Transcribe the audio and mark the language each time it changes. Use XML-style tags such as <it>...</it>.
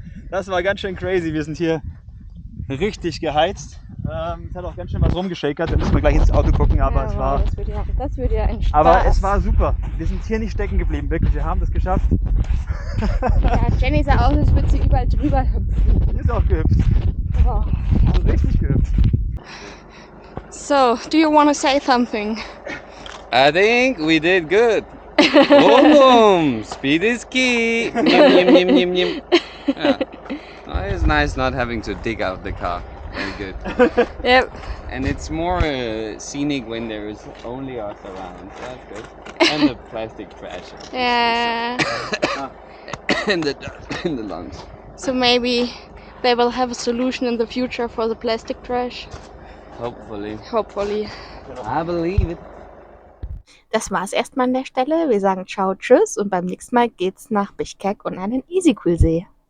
<de>Das war ganz schön crazy. Wir sind hier richtig geheizt. Es hat auch ganz schön was rumgeschakert. Da müssen wir gleich ins Auto gucken. Aber, das wird ja ein Spaß. aber es war super. Wir sind hier nicht stecken geblieben. Wirklich, wir haben das geschafft. Ja, Jenny sah aus, als würde sie überall drüber hüpfen. Die ist auch gehüpft. Oh. Also richtig gehüpft.</de> <en>So, do you want to say something? I think we did good. Boom, boom. Speed is key. Nim, nim, nim, nim, nim. Yeah. Oh, it's nice not having to dig out the car. Very good. Yep. And it's more scenic when there is only us around. So that's good. And the plastic trash. Yeah. And the dust in the lungs. So maybe they will have a solution in the future for the plastic trash. Hopefully. Hopefully. I believe it.</en> <de>Das war's erstmal an der Stelle. Wir sagen ciao, tschüss und beim nächsten Mal geht's nach Bischkek und an den Isykullsee.</de>